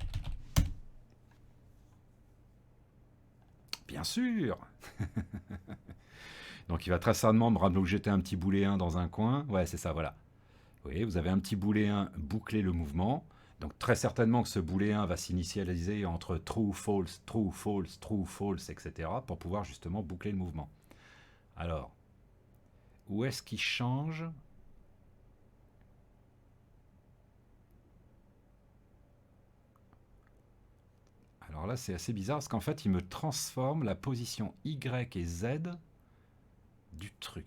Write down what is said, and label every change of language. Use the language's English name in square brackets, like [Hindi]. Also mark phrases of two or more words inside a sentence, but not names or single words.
[French] Bien sûr. Donc il va très certainement me jeter un petit booléen dans un coin. Ouais, c'est ça, voilà. Vous voyez, vous avez un petit booléen boucler le mouvement. Donc très certainement que ce booléen va s'initialiser entre [English] true, false, true, false, true, false, [French] etc. pour pouvoir justement boucler le mouvement. Alors, où est-ce qu'il change? Alors là, c'est assez bizarre parce qu'en fait, il me transforme la position Y et Z du truc.